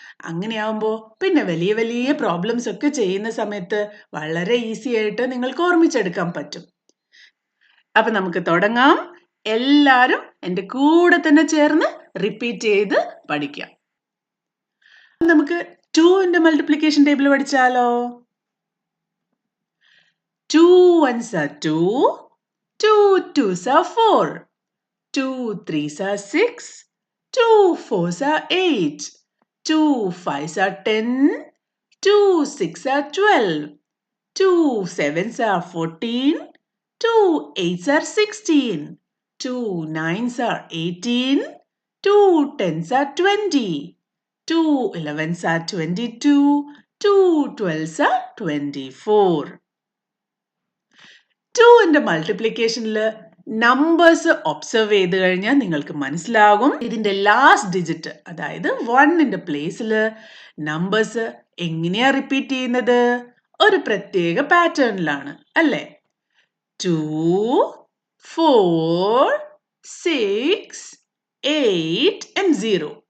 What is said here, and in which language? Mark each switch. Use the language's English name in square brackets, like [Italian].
[Malayalam] അങ്ങനെയാവുമ്പോൾ പിന്നെ വലിയ വലിയ പ്രോബ്ലംസ് ഒക്കെ ചെയ്യുന്ന സമയത്ത് വളരെ ഈസി ആയിട്ട് നിങ്ങൾക്ക് ഓർമ്മിച്ചെടുക്കാൻ പറ്റും. അപ്പൊ നമുക്ക് തുടങ്ങാം. എല്ലാരും എൻ്റെ കൂടെ തന്നെ ചേർന്ന് റിപ്പീറ്റ് ചെയ്ത് പഠിക്കാം. നമുക്ക് 2ന്റെ multiplication table പഠിച്ചാലോ? [English] 2 ones are 2, 2 twos are 4, 2 threes are 6, 2 fours are 8, 2 fives are 10, 2 six are 12, 2 sevens are 14, 2 eights are 16, 2 nines are 18, 2 tens are 20, 2 elevens are 22, 2 12s are 24. [Malayalam] 2ന്റെ മൾട്ടിപ്ലിക്കേഷനിൽ numbers observe ചെയ്ത് കഴിഞ്ഞാൽ നിങ്ങൾക്ക് മനസ്സിലാകും ഇതിന്റെ ലാസ്റ്റ് ഡിജിറ്റ് അതായത് 1ന്റെ പ്ലേസിൽ നമ്പേഴ്സ് എങ്ങനെയാ repeat ചെയ്യുന്നത്? ഒരു പ്രത്യേക പാറ്റേണിലാണ് അല്ലേ? 2, 4, 6, 8 and 0.